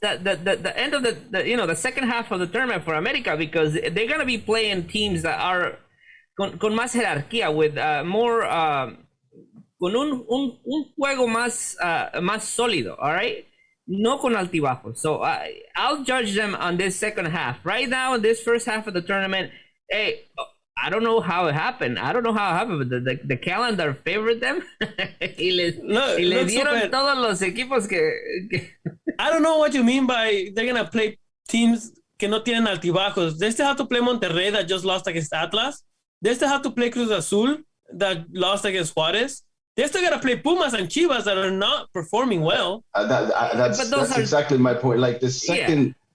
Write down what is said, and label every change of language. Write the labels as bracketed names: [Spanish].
[English] The end of the second half of the tournament for America, because they're gonna be playing teams that are [Spanish] con más jerarquía, [English] with more [Spanish] con un juego más sólido. [English] All right, [Spanish] no con altibajos. [English] So I'll judge them on this second half. Right now, in this first half of the tournament, hey. I don't know how it happened. But the calendar favored them. [Spanish] y le dieron todos los equipos que... [English] I don't know what you mean by they're going to play teams [Spanish] que no tienen altibajos. [English] They still have to play Monterrey that just lost against Atlas. They still have to play Cruz Azul that lost against Juarez. They still got to play Pumas and Chivas that are not performing well. That's exactly my point. Like the second...